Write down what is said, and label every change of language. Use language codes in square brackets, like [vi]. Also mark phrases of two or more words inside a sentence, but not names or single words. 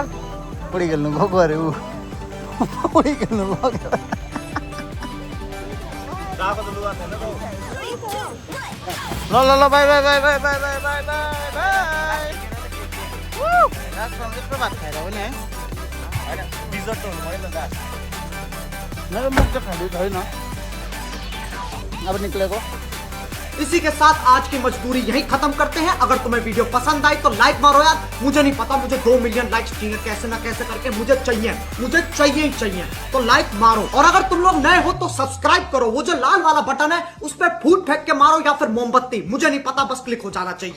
[ne] पौडी खेल्नु गएको अरे ऊ पौडी खेल्नु गएको ल ल ल बाई बाई बाई बाई बाई बाई बाई बाई बाई त्यस्तो भात खाएर हो नि है डिजर्ट हुनु भयो नि त मेरो मुख चाहिँ खाँदै छैन अब निक्लेको [hi] इसी के साथ आज की मजदूरी यही खत्म करते हैं। अगर तुम्हें वीडियो पसंद आई तो लाइक मारो यार, मुझे नहीं पता, मुझे 2 [en] million likes [hi] चाहिए, कैसे ना कैसे करके मुझे चाहिए ही चाहिए, तो लाइक मारो। और अगर तुम लोग नए हो तो सब्सक्राइब करो, वो जो लाल वाला बटन है उस पर फूट फेंक के मारो या फिर मोमबत्ती, मुझे नहीं पता, बस क्लिक हो जाना चाहिए।